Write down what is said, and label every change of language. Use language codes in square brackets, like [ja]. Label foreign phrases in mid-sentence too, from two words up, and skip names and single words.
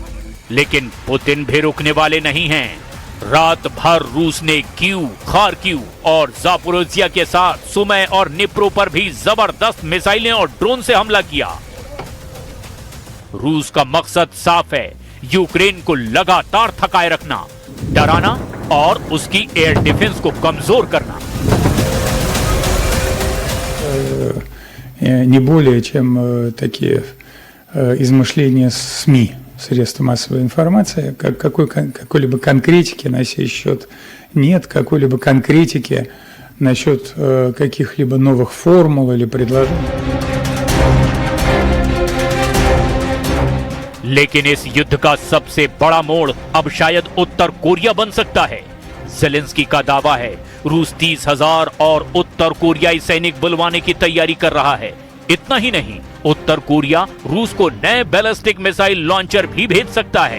[hi] लेकिन पुतिन भी रुकने वाले नहीं हैं। रात भर रूस ने कीव, खार्किव और जापोरोजिया के साथ सुमै और निप्रो पर भी जबरदस्त मिसाइलें और ड्रोन से हमला किया। रूस का मकसद साफ है, यूक्रेन को लगातार थकाए रखना, डराना और उसकी [en] air defense [hi] को कमजोर करना। [ru] Не более чем такие измышления СМИ, средства массовой информации, какой-либо конкретики на сей счет нет, какой-либо конкретики насчет каких-либо новых формул или предложений. [hi] लेकिन इस युद्ध का सबसे बड़ा मोड़ अब शायद उत्तर कोरिया बन सकता है। ज़ेलेंस्की का दावा है, रूस 30,000 और उत्तर कोरियाई सैनिक बुलवाने की तैयारी कर रहा है। इतना ही नहीं, उत्तर कोरिया रूस को नए [en] ballistic missile launcher [hi] भी भेज सकता है।